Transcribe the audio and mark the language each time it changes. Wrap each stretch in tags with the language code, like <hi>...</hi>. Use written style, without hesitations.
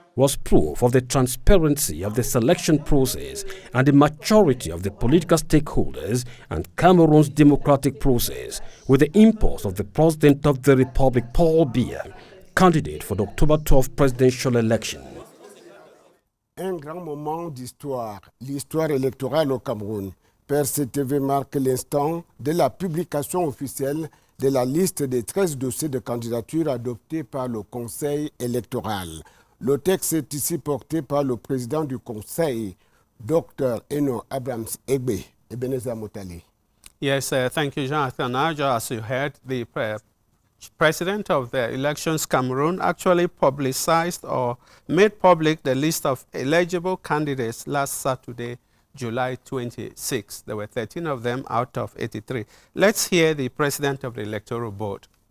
<en>was proof of the transparency of the selection process and the maturity of the political stakeholders and Cameroon's democratic process, with the impulse of the President of the Republic, Paul Biya, candidate for the October 12 presidential election.</en> <fr>Un grand moment d'histoire, l'histoire électorale au Cameroun. PRC-TV marque l'instant de la publication officielle de la liste des 13 dossiers de candidature adoptés par le Conseil électoral. Le texte est ici porté par le président du Conseil, Dr. Eno Abrams-Egbe, Ebenezer Motali.</fr> <en>Yes, thank you, Jonathan Aja. As you heard, the President of the Elections Cameroon actually publicized or made public the list of eligible candidates last Saturday, July 26. There were 13 of them out of 83. Let's hear the President of the Electoral Board.</en>